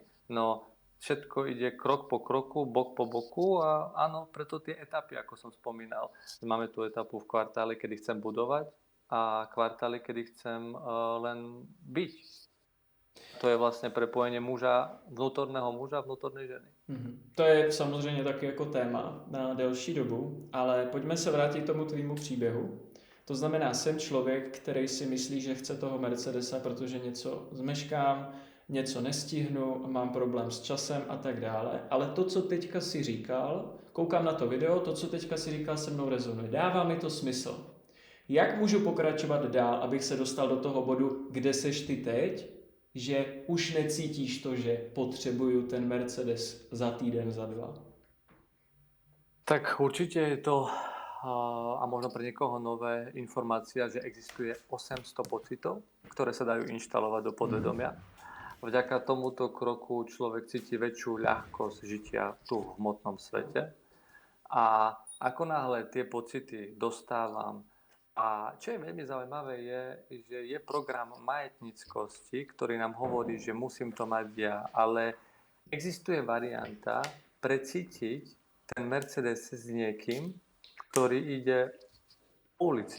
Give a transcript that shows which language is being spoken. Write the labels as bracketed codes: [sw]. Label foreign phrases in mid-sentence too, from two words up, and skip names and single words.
[sk] No, všetko ide krok po kroku, bok po boku a áno, preto tie etapy, ako som spomínal. Máme tu etapu v kvartále, kedy chcem budovať a kvartály, kedy chcem len byť. To je vlastne prepojenie vnútorného muža a vnútornej ženy. [cs] To je samozřejmě taky jako téma na delší dobu, ale pojďme se vrátit tomu tvýmu příběhu. To znamená, jsem člověk, který si myslí, že chce toho Mercedesa, protože něco zmeškám, něco nestihnu, mám problém s časem a tak dále. Ale to, co teďka si říkal, koukám na to video, to, co teďka si říkal, se mnou rezonuje. Dává mi to smysl. Jak můžu pokračovat dál, abych se dostal do toho bodu, kde seš ty teď, že už necítíš to, že potřebuju ten Mercedes za týden, za dva? [sk] Tak určite je to, a možno pre niekoho nové, informácia, že existuje 800 pocitov, ktoré sa dajú inštalovať do podvedomia. Vďaka tomuto kroku človek cíti väčšiu ľahkosť žitia tu v hmotnom svete. A ako náhle tie pocity dostávam, a čo je veľmi zaujímavé je, že je program majetníckosti, ktorý nám hovorí, že musím to mať ja, ale existuje varianta precítiť ten Mercedes s niekým, ktorý ide po ulici.